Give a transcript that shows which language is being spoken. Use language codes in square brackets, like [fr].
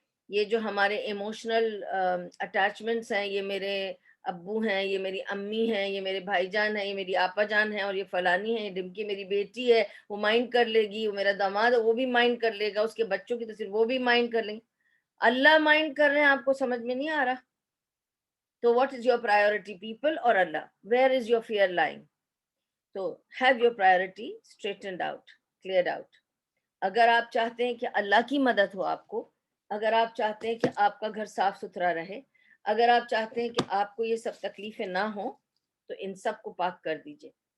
[ur] یہ جو ہمارے ایموشنل اٹیچمنٹس ہیں، یہ میرے ابو ہیں، یہ میری امی ہیں، یہ میرے بھائی جان ہیں، یہ میری آپا جان ہیں، اور یہ فلانی ہے، یہ ڈمکی میری بیٹی ہے، وہ مائنڈ کر لے گی. وہ میرا داماد ہے، وہ بھی مائنڈ کر لے گا. اس کے بچوں کی تصویر وہ بھی مائنڈ کر لیں گے. اللہ مائنڈ کر رہے ہیں، آپ کو سمجھ میں نہیں آ رہا؟ تو [en] what is your priority, people or Allah? Where is your fear lying? So have your priority straightened out, cleared out. [ur] اگر آپ چاہتے ہیں کہ اللہ کی مدد ہو آپ کو، اگر آپ چاہتے ہیں کہ آپ کا گھر صاف ستھرا رہے، اگر آپ چاہتے ہیں کہ آپ کو یہ سب تکلیفیں نہ ہوں، تو ان سب کو پاک کر دیجئے.